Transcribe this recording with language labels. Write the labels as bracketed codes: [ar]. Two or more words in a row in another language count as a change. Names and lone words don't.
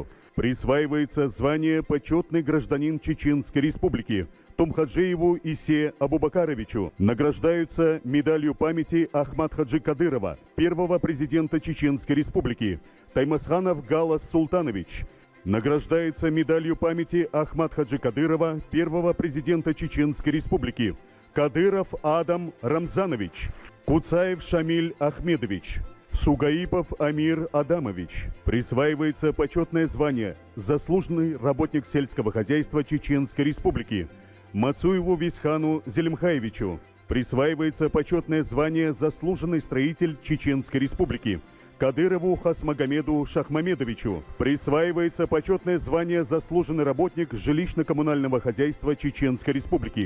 [ru] Присваивается звание «Почетный гражданин Чеченской Республики» Тумхаджиеву Исе Абубакаровичу. Награждаются медалью памяти Ахмад Хаджи Кадырова, первого президента Чеченской Республики, Таймасханов Галас Султанович. Награждается медалью памяти Ахмад Хаджи Кадырова, первого президента Чеченской Республики, Кадыров Адам Рамзанович, Куцаев Шамиль Ахмедович, Сугаипов Амир Адамович. Присваивается почетное звание «Заслуженный работник сельского хозяйства Чеченской Республики». Мацуеву Висхану Зелимхаевичу. Присваивается почетное звание «Заслуженный строитель Чеченской Республики». Кадырову Хасмагомеду Шахмамедовичу. Присваивается почетное звание «Заслуженный работник жилищно-коммунального хозяйства Чеченской Республики».